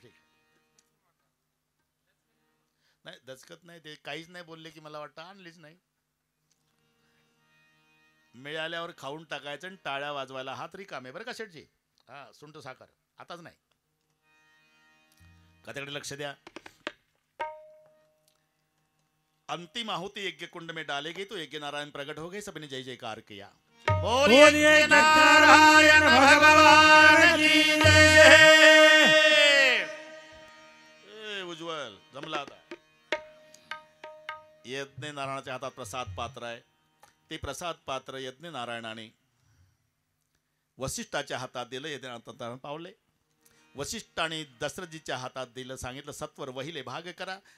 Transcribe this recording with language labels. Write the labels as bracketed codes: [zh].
[mr] ठीक नाही, दचकत नाही ते, काहीच नाही बोलले की मला वाटतं आणलीच नाही. मिळाल्यावर खाऊन टाकायचं आणि टाळ्या वाजवायला हात रिकामे, बरं का शेठजी. हा सुंठ साखर आताच नाही, कथेकडे लक्ष द्या. [hi] अंतिम आहुति यज्ञ कुंड में डाले गई तो यज्ञ नारायण प्रकट हो गए, सबने जय जयकार किया. बोलिए नारायण भगवान की जय. [mr] उज्ज्वल जमला. आता यज्ञ नारायणाच्या हातात प्रसाद पात्र आहे. ते प्रसाद पात्र यज्ञ नारायणाने वसिष्ठाच्या हातात दिलं. यज्ञ नारायण पावले. वसिष्ठाने दशरथजीच्या हातात दिलं. सांगितलं सत्वर वहिले भाग करा.